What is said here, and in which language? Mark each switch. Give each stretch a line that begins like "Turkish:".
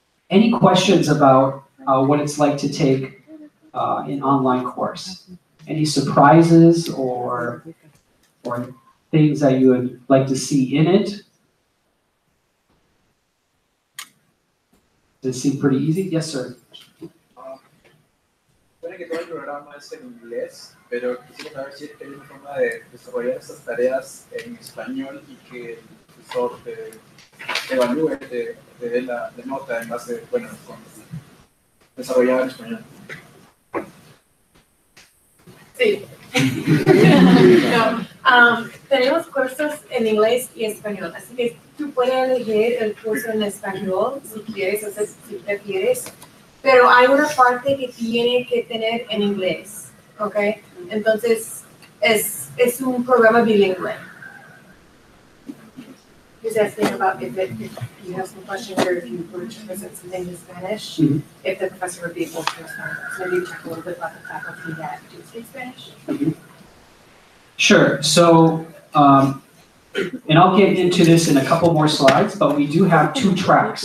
English: Any questions about what it's like to take an online course? Any surprises or things that you would like to see in it? Does it seem pretty easy? Yes, sir.
Spanish: Supone que todo el programa es en inglés, pero quisiera saber si hay una forma de desarrollar estas tareas en español y que el profesor te evalúe, te dé la nota en base, bueno, desarrollada en español. Sí. No, tenemos cursos en inglés y español, así que tú puedes elegir el curso en español si quieres o si prefieres, pero hay una parte que tiene que tener en inglés, ¿ok? Entonces, es un programa bilingüe.
English: He's asking about if you have some questions or if you were to present something in Spanish, if the professor would be able to respond. So maybe talk a little bit about the faculty that do speak Spanish. Sure. So, and I'll get into this in a couple more slides, but we do have 2 tracks.